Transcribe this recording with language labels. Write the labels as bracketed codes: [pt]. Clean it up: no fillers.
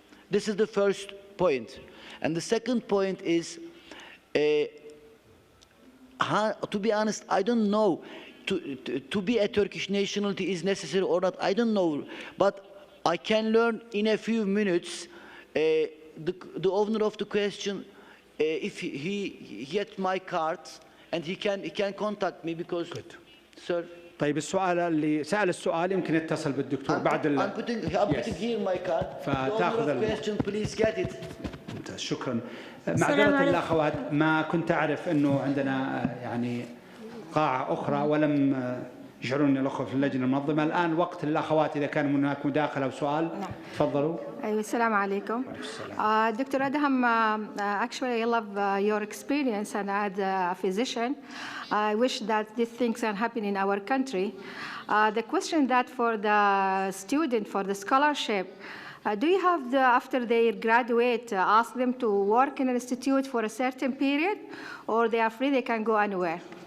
[en] This is the first point. And the second point is, to be honest, I don't know to be a Turkish nationality is necessary or not. I don't know, but I can learn in a few minutes. The owner of the question, if he gets my card, and he can contact me because, Good. Sir. [ar] طيب السؤال اللي سأل السؤال يمكن يتصل بالدكتور بعد [en] I'm putting here my card. [ar] فتاخذ [en] The question, please get it. [ar] شكرا. معذرة الأخوات، ما كنت أعرف أنه عندنا يعني قاعة أخرى ولم يشعروني الأخوة في اللجنة المنظمة. الآن وقت الأخوات إذا كان هناك مداخلة أو سؤال. نعم. تفضلوا. أيوة السلام عليكم. Dr. [en] Adham, actually I love your experience, and as a physician, I wish that these things can happen in our country. The question that for the student, for the scholarship, do you have, after they graduate, ask them to work in an institute for a certain period, or they are free, they can go anywhere?